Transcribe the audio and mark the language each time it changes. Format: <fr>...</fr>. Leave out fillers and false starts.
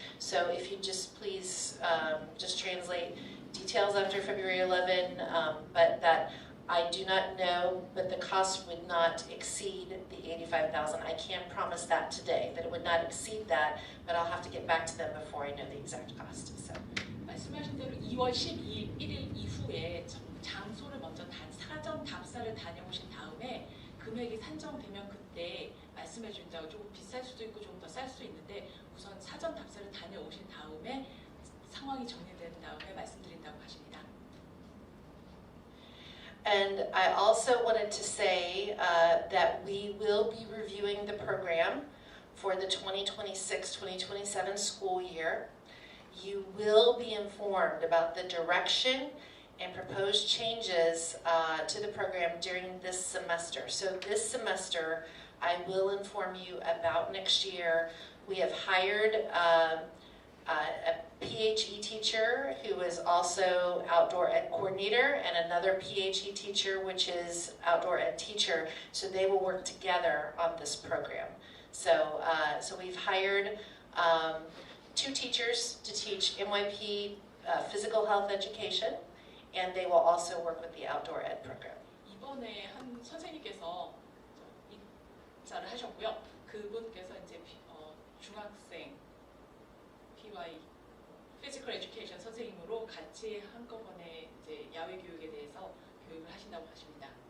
<en>So if you just please just translate details after February 11, but that I do not know, but the cost would not exceed the 85,000. I can't promise that today, that it would not exceed that, but I'll have to get back to them before I know the exact cost. So.</en> <ko>말씀하신 대로 2월 12일 1일 이후에 장소를 먼저 사전 답사를 다녀오신 다음에 금액이 산정되면 그때 말씀해 준다고 조금 비쌀 수도 있고 조금 더 쌀 수도 있는데 우선 사전 답사를 다녀오신 다음에 상황이 정리된 다음에 말씀드린다고 하십니다.</ko> <en>And I also wanted to say that we will be reviewing the program for the 2026-2027 school year. You will be informed about the direction and proposed changes to the program during this semester. So this semester, I will inform you about next year. We have hired a PHE teacher who is also outdoor ed coordinator and another PHE teacher which is outdoor ed teacher. So they will work together on this program. So, so we've hired 2 teachers to teach MYP physical health education, and they will also work with the outdoor ed program.</en> <ko>이번에 한 선생님께서 입사를 하셨고요. 그분께서 이제 중학생 PY 피지컬 에듀케이션 선생님으로 같이 한꺼번에 이제 야외 교육에 대해서 교육을 하신다고 하십니다.</ko>